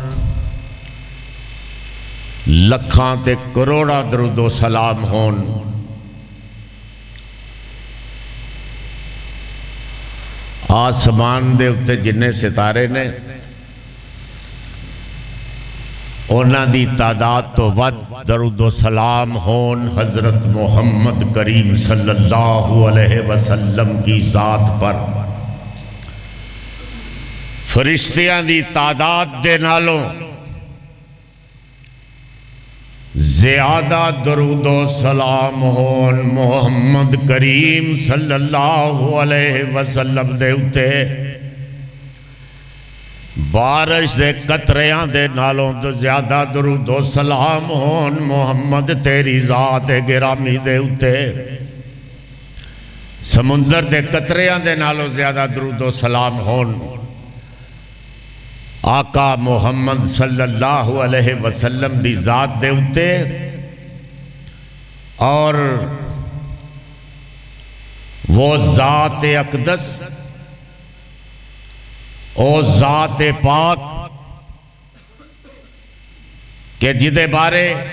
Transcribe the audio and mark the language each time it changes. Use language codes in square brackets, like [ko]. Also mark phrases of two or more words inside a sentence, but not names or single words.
[pa] لکھاں تے کروڑاں درودو سلام ہون اسمان دے اتے جنے ستارے نے انہاں دی تعداد تو ودھ درودو سلام ہون حضرت محمد کریم [ar] صلى الله عليه وسلم [ur] کی ذات پر. [pa] فرشتیاں دی تعداد دے نالوں زیادہ درودو سلام ہون محمد کریم [ar] صلى الله عليه وسلم [pa] دے اتے. بارش دے قطریاں دے نالوں تو زیادہ درودو سلام ہون محمد تیری ذات گرامی دے اتے. سمندر دے قطریاں دے نالوں زیادہ درودو سلام ہون آقا محمد [ar] صلى الله عليه وسلم [pa] دی ذات دے اتے. اور وہ ذات اقدس و ذات پاک کے جدے بارے